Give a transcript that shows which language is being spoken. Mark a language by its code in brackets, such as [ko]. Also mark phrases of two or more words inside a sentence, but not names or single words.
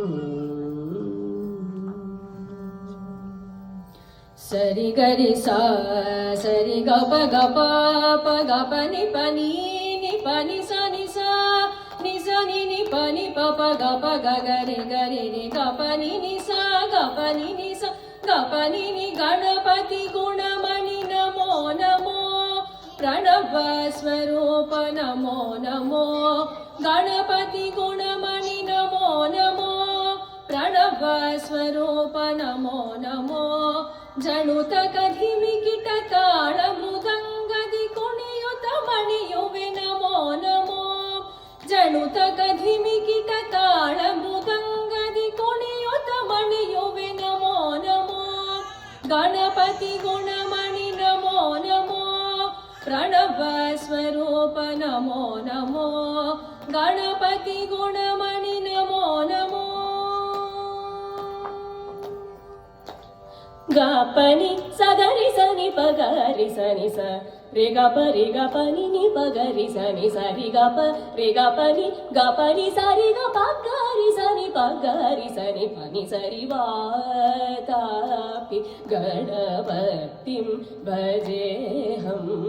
[kn] ಸರಿ ಗರಿ ಸಾ ಸರಿ ಗಪ ಗಪ ಪ ಗಪ ನಿ ಪನಿ ನಿ ಪನಿ ಸ ನಿ ಸ ನಿ ಸ ನಿ ನಿ ಪನಿ ಪ ಪ ಗಪ ಗ ಗರಿ ಗರಿ ರಿ ಗಪ ನಿ ನಿ ಸ ಗಪ ನಿ ನಿ ಸ ಗಪ ನಿ ನಿ ಗಣಪತಿ ಗುಣಮಣಿ ನಮೋ ನಮೋ ಪ್ರಣವ ಸ್ವರೂಪ ನಮೋ ನಮೋ ಗಣಪತಿ ಗುಣಮಣಿ ನಮೋ ನಮೋ ಪ್ರಣವ ಸ್ವರೂಪ ನಮೋ ನಮೋ ಜನುತ ಕಧಿಮಿ ಕಿಟ ತಾಳ ಮೃದಂಗದಿ ಕುಣಿಯುತ ಮಣಿಯುವೆ ನಮೋ ನಮೋ ಜನುತ ಕಧಿಮಿ ಕಿಟ ತಾಳ ಮೃದಂಗದಿ ಕುಣಿಯುತ ಮಣಿಯುವೆ ನಮೋ ನಮೋ ಗಣಪತಿ ಗುಣಮಣಿ ನಮೋ ನಮೋ ಪ್ರಣವ ಸ್ವರೂಪ ನಮೋ ನಮೋ ಗಣಪತಿ ಗುಣಮಣಿ ನಮೋ ನಮೋ. ಗಾಪನಿ ಸಗರಿ ಸನಿ ಪಗರಿ ಸನಿ ಸ ರೇ ಗಪ ನಿ ನಿ ಪಗರಿ ಸನಿ ಸರಿ ಗಪ ರೇ ಗಪನಿ ಸರಿ ಗಪ ಗರಿ ಸನಿ ಪಗರಿ ಸನಿ ಪನಿ ಸರಿ [sa] ವಾತಾಪಿ ಗಣಪತಿಂ ಭಜೇಹಂ